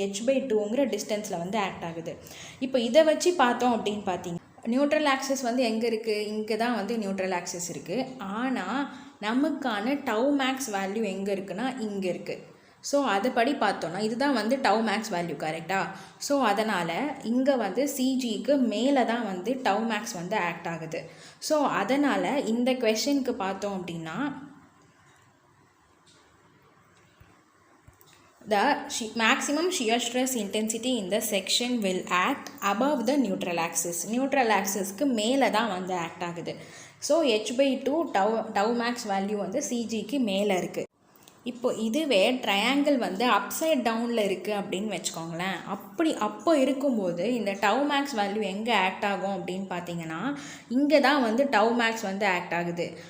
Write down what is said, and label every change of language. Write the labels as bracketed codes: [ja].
[ta] h/2ங்கிற டிஸ்டன்ஸில் வந்து ஆக்ட் ஆகுது. இப்போ இதை வச்சு பார்த்தோம் அப்படின்னு பார்த்தீங்க, நியூட்ரல் ஆக்சிஸ் வந்து எங்கே இருக்குது? இங்கே தான் வந்து நியூட்ரல் ஆக்சிஸ் இருக்குது. ஆனால் நமக்கான டவ் மேக்ஸ் வேல்யூ எங்கே இருக்குன்னா இங்கே இருக்குது. ஸோ அதுபடி பார்த்தோன்னா இதுதான் வந்து டவ் மேக்ஸ் வேல்யூ, கரெக்டாக? ஸோ அதனால் இங்கே வந்து சிஜிக்கு மேலே தான் வந்து டவ் மேக்ஸ் வந்து ஆக்ட் ஆகுது. ஸோ அதனால் இந்த கொஷனுக்கு பார்த்தோம் அப்படின்னா [en] the maximum shear stress intensity in the section will act above the neutral axis. [ta] Neutral axisக்கு மேலே தான் வந்து ஆக்ட் ஆகுது. So h/2 tau maths value வந்து சிஜிக்கு மேலே இருக்குது. இப்போ இதுவே ட்ரையாங்கிள் வந்து அப்சைட் டவுனில் இருக்குது அப்படின்னு வச்சுக்கோங்களேன். அப்போ இருக்கும்போது இந்த டவ் மேக்ஸ் வேல்யூ எங்கே ஆக்ட் ஆகும் அப்படின்னு பார்த்தீங்கன்னா இங்கே தான் வந்து டவ் மேக்ஸ் வந்து ஆக்ட் ஆகுது.